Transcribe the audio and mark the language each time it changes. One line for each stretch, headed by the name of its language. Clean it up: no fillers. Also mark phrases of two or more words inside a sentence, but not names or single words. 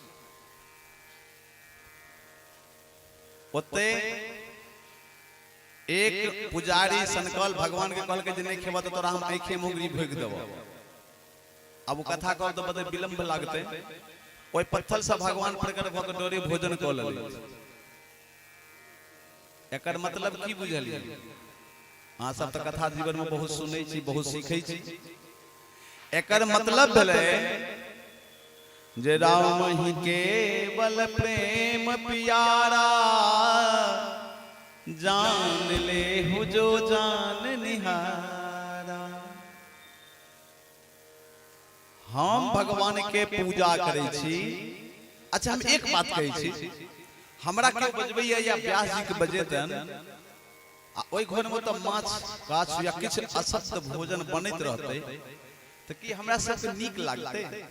Maithili: ओते एक पुजारी सनकल भगवान के कहल के जे नहीं खेबा त तोरा हम आंखे मुंगरी भोग देबो अब वो कथा कहल तो बड़े विलंब लागते ओइ पत्थर से भगवान प्रकट भ के डोरे भोजन क लेले एकर मतलब की बुझलिए अहाँ सब त कथा जीवन में बहुत सुनै छी बहुत सीखै छी एकर मतलब भेलै जे
Awadhi: राम ही केवल प्रेम प्यारा जान ले हु जो जान निहारा
Maithili: हम भगवान के पूजा करै छी अच्छा हम एक बात कहै छी हमरा के बजबैया या व्यास जी के बजेतन आ ओइ घर में तो माछ काछ या किछ असत्य भोजन बनैत रहतै त की हमरा सब के नीक लागतै